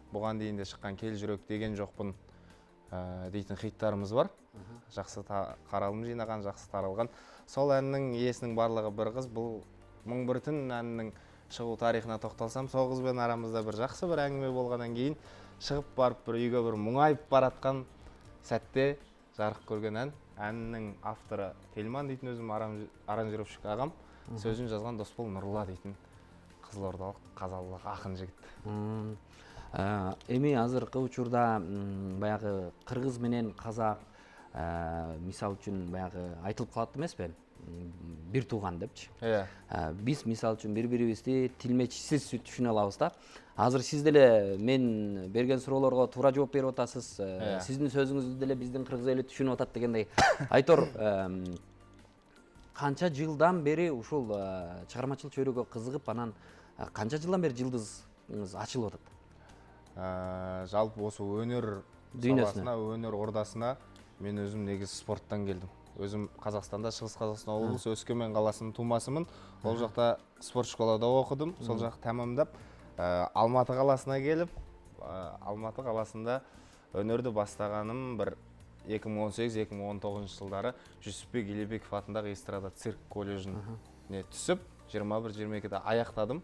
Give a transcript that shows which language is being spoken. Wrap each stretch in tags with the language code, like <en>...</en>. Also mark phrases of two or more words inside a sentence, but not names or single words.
<ky>Буган дейин де чыккан Кел жүрөк деген жокпун дейтин хиттарыбыз бар. Жакшы каралым жыйнаган, жакшы таралган. Сол әннин ээсинин барлыгы бир кыз. Бул 1001 түн әннин чыгуу тарыхына токтолсам, сол кыз менен арамызда бир жакшы бир әңгиме болгондон кийин чыгып барып бир үйгө бир муңайып бараткан сәтте жарык көрген ән.</ky> <kk>әннің авторы Тельман дейтін өзім аранжировщик ағам, сөзін жазған Досбол Нұрла дейтін қызылордалық қазалылық ақын жігіт.</kk> <ky>Эми азыркы учурда баягы кыргыз менен казак мисал үчүн баягы айтылып калат эмеспи? Бир тууган депчи. Биз мисал үчүн бири-бирибизди тилмечисиз түшүнө алабыз да. Азыр сиз деле мен берген суроолорго туура жооп берип атасыз. Сиздин сөзүңүздү деле биздин кыргыз эли түшүнүп атат дегендей. Айтор, канча жылдан бери ушул чыгармачылык чөйрөгө кызыгып, анан канча жылдан бери жылдызыңыз ачылып атат?</ky> <kk>Жалпы осы өнер саласына, өнер ордасына мен өзім негіз спорттан келдім. Өзім Қазақстанда, Шығыс Қазақстан облысы Өскемен қаласының тумасымын. Ол жақта спорт школада оқыдым. Сол жақ тәмамдап Алматы қаласына келіп, Алматы қаласында өнерді бастағаным бір 2018-2019 жылдары Жүсіпбек Елебеков атындағы эстрада цирк колледжіне түсіп, 21-22-де аяқтадым.</kk>